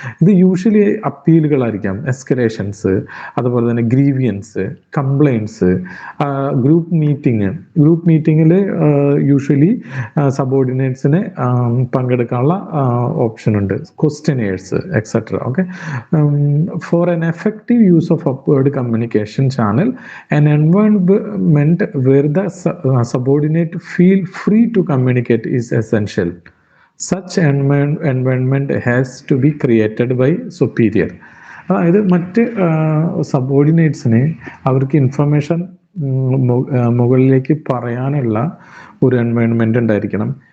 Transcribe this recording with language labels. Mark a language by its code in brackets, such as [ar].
[ml] ഇത് യൂഷ്വലി അപ്പീലുകളായിരിക്കാം, എസ്കലേഷൻസ്, അതുപോലെ തന്നെ ഗ്രീവിയൻസ്, കംപ്ലൈൻറ്റ്സ്, ഗ്രൂപ്പ് മീറ്റിങ്ങിൽ യൂഷ്വലി സബോർഡിനേറ്റ്സിന് പങ്കെടുക്കാനുള്ള ഓപ്ഷൻ ഉണ്ട്, questionnaires etcetera. Okay. [en] For an effective use of upward communication channel, an environment where the subordinate feel free to communicate is essential. Such environment has to be created by superior. [ml] അതായത് മറ്റ് സബോർഡിനേറ്റ്സിന് അവർക്ക് information മുകളിലേക്ക് പറയാനുള്ള ഒരു environment ഉണ്ടായിരിക്കണം.